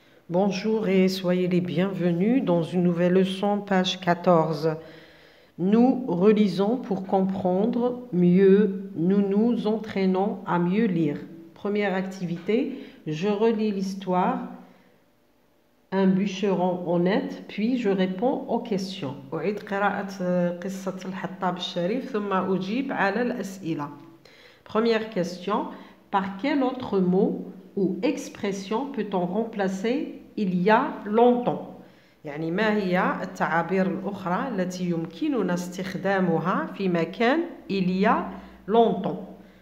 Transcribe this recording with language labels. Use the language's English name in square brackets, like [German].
[French] Bonjour et soyez les bienvenus dans une nouvelle leçon, page 14. Nous relisons pour comprendre mieux, nous nous entraînons à mieux lire. Première activité, je relis l'histoire, un bûcheron honnête, puis je réponds aux questions. [Arabic] أعيد قراءة قصة الحطاب الشريف ثم أجيب على الأسئلة. [French] Première question, par quel autre mot ou expression peut-on remplacer il y a longtemps؟ [Arabic] يعني ما هي التعابير الأخرى التي يمكننا استخدامها في مكان [French] il y a longtemps.